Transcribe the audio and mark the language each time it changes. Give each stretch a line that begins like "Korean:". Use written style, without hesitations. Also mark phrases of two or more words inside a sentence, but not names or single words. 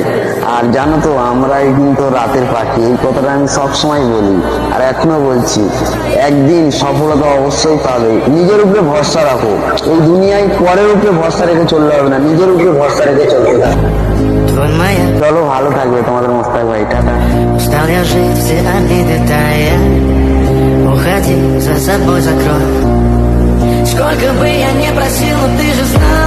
Bangla: আর জানো তো, আমরাই কিন্তু রাতের পাখি, এই কথাটা আমি সবসময় বলি আর এখনো বলছি, একদিন সফলতা অবশ্যই পাবে। নিজের উপরে ভরসা রাখো, এই দুনিয়ায় পরের উপরে ভরসা রেখে চলতে হবে না, নিজের উপরে ভরসা রেখে চলতে হবে। চলো, ভালো থাকবে তোমাদের মোস্তাক ভাই, টাটা।
Russian: Устал я жить все одни детали. Уходи, за собой закрой. Сколько бы я ни просил, но ты же знаешь.